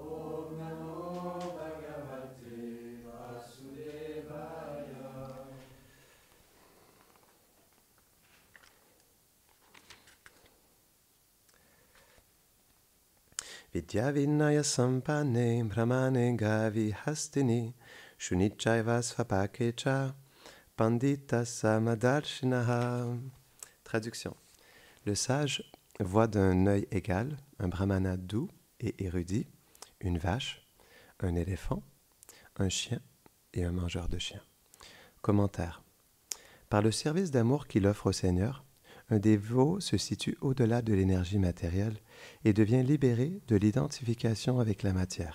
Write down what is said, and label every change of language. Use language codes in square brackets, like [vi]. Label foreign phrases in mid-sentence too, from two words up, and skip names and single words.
[sa] Vidya Vinaya Sampane Brahmane Gavi Hastini Shunichaiva Svapakecha Pandita Samadarshinaha. [fr] Traduction. Le sage voit d'un œil égal un brahmana doux et érudit, une vache, un éléphant, un chien et un mangeur de chiens. Commentaire. Par le service d'amour qu'il offre au Seigneur, un dévot se situe au-delà de l'énergie matérielle et devient libéré de l'identification avec la matière.